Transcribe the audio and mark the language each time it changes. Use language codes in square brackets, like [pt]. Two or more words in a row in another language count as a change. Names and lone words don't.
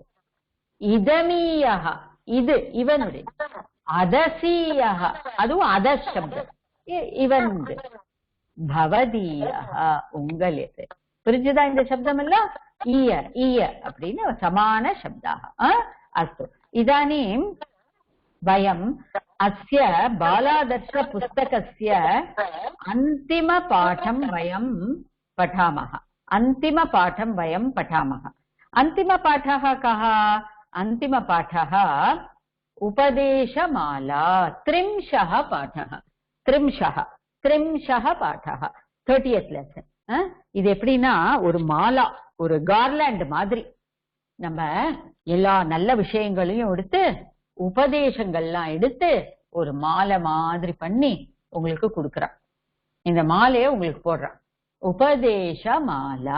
[ta] இதமீயஹ இது இவனுடையது. அதசீயஹ அதுவும் அதஸ் சப்தம் இவனுது. பவதீயஹ உங்களது. புரிஞ்சுதா இந்த சப்தம் எல்லாம்? ஈய ஈய அப்படின்னு சமான சப்தாக. அஸ்து. [sa] இதானீம் वयम् अस्य बालादर्श पुस्तकस्य अन्तिमपाठं वयं पठामः. अन्तिमपाठं वयं पठामः. अन्तिमपाठः कः? अन्तिमपाठः उपदेशमाला. त्रिंशः पाठः. त्रिंशः पाठः [en] 30th lesson. [ta] இது எப்படின்னா ஒரு மாலா, ஒரு கார்லாண்ட் மாதிரி நம்ம எல்லா நல்ல விஷயங்களையும் எடுத்து உபதேசங்கள்லாம் எடுத்து ஒரு மாலை மாதிரி பண்ணி உங்களுக்கு கொடுக்குறான். இந்த மாலையை உங்களுக்கு போடுறான். [sa] उपदेश माला.